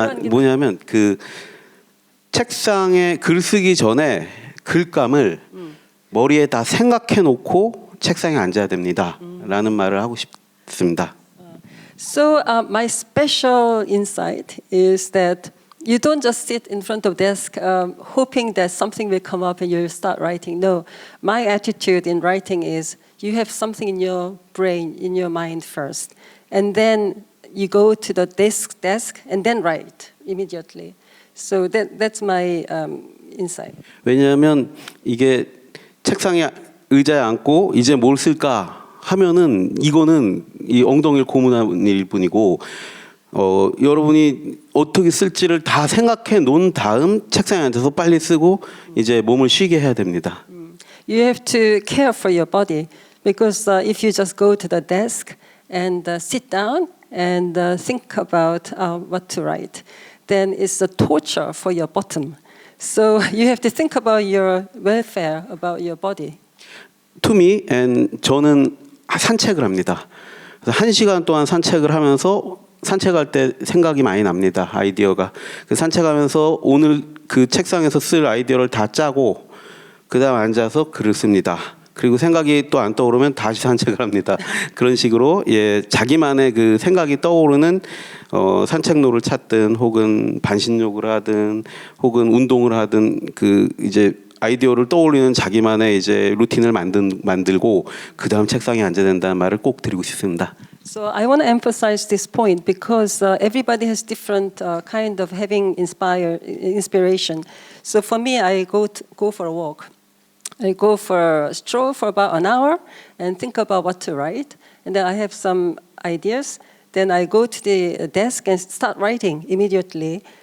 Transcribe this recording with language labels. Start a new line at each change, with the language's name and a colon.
Korean: 뭐냐면 그 책상에 글 쓰기 전에 글감을 머리에 다 생각해 놓고 책상에 앉아야 됩니다.라는 말을 하고 싶습니다.
English: So my special insight is that you don't just sit in front of desk hoping that something will come up and you'll start writing. No, my attitude in writing is you have something in your brain, in your mind first. And then you go to the desk and then write immediately. So that's my insight.
Korean: 왜냐하면 이게 책상에 의자에 앉고 이제 뭘 쓸까 하면은 이거는 이 엉덩이를 고문하는 일일 뿐이고 여러분이 어떻게 쓸지를 다 생각해 놓은 다음 책상에 앉아서 빨리 쓰고 이제 몸을 쉬게 해야 됩니다.
English: You have to care for your body because if you just go to the desk and sit down and think about what to write, then it's a torture for your bottom. So you have to think about your welfare, about your body. To me, and
Korean: 저는 산책을 합니다. 그래서 1시간 동안 산책을 하면서 산책할 때 생각이 많이 납니다. 아이디어가. 그 산책하면서 오늘 그 책상에서 쓸 아이디어를 다 짜고 그다음 앉아서 글을 씁니다. 그리고 생각이 또 안 떠오르면 다시 산책을 합니다. 그런 식으로 자기만의 그 생각이 떠오르는 산책로를 찾든 혹은 반신욕을 하든 혹은 운동을 하든 그 이제 아이디어를 떠올리는 자기만의 이제 루틴을 만들고 그다음 책상에 앉아야 된다는 말을 꼭 드리고 싶습니다.
English: So I want to emphasize this point because everybody has different kind of having inspiration. So for me, I go for a walk. I go for a stroll for about an hour and think about what to write. And then I have some ideas. Then I go to the desk and start writing immediately.